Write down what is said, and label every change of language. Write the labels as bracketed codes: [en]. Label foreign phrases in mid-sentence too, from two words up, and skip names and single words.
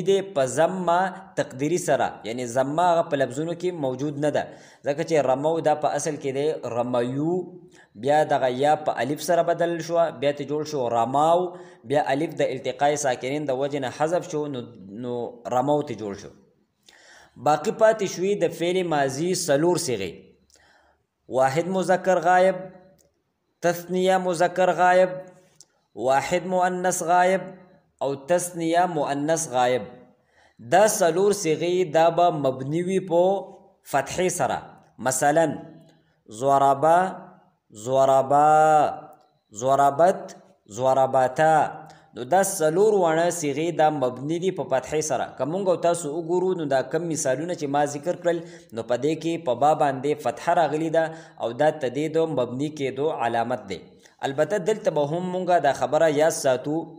[ps] دی په ضمه تقدیري سره یعنی ضمه هغه په لفظونو کې موجود نه ده ځکه چې رمو دا په اصل کې دی رمیو بیا دغه یا په الف سره بدل شو بیا ته جوړ شو رماو بیا الف د التقاء ساکنین د وجه نه حذف شو نو رمو ته جوړ شو باقی پاتې شوې د فعل ماضي څلور صیغې واحد مذکر غایب تثنیه مذکر غایب واحد مؤنث غایب او تثنیه مؤنث غایب دا څلور صیغې دا به مبني وي په فتحې سره مثلا [ar] ضربا ضربا ضربت ضربتا [ps] نو دا څلور واړه صیغې دا مبني دي په فتحې سره که موږ تاسو وګورو نو دا کم مثالونه چې ما ذکر کړل نو په دې کې په با باندې فتحه راغلي ده او دا تدید مبني کېدو علامت دی البته دلته به هم موږ دا خبره یاد ساتو